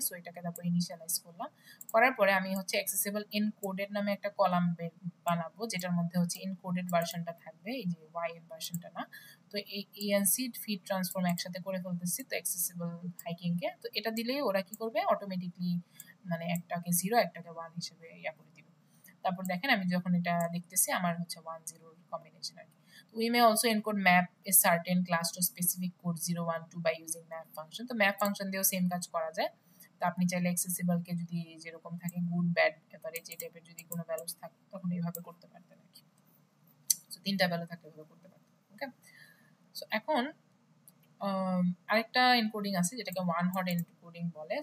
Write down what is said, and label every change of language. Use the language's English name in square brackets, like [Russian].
[Bangla] So এটাকে তারপর initialise করলাম, করার পরে আমি হচ্ছে অ্যাক্সেসিবল এনকোডেড নামে একটা কলাম বানাবো, যেটার মধ্যে হচ্ছে এনকোডেড ভার্সনটা থাকবে, এই যে ওয়াই এর ভার্সনটা না। তো এই এএনসি ফিড ট্রান্সফর্ম একসাথে করে ফেলতেছি, তো অ্যাক্সেসিবল হাইকিং কে। তো এটা দিলেই ওরা কি করবে, অটোমেটিকলি মানে একটাকে 0 একটাকে 1 হিসেবে করে দিবে। তারপর দেখেন আমি যখন এটা দেখতেছি আমার হচ্ছে 1 0 কম্বিনেশন আর কি। [English] We may also encode map a certain class to specific code 0 1 2 by using map function. [Bangla] তো map function দিয়েও সেম কাজ করা যায়। তো আপনি চাইলে অ্যাক্সেসিবল কে যদি যেরকম থাকে গুড ব্যাড এভারেজ এই টাইপের যদি কোনো ভ্যালুস থাকে তখন এইভাবে করতে পারতেন আর কি। সো 3টা ভ্যালু থাকলে এভাবে করতে পারতেন। ওকে, সো এখন আরেকটা এনকোডিং আছে যেটাকে ওয়ান হট এনকোডিং বলে।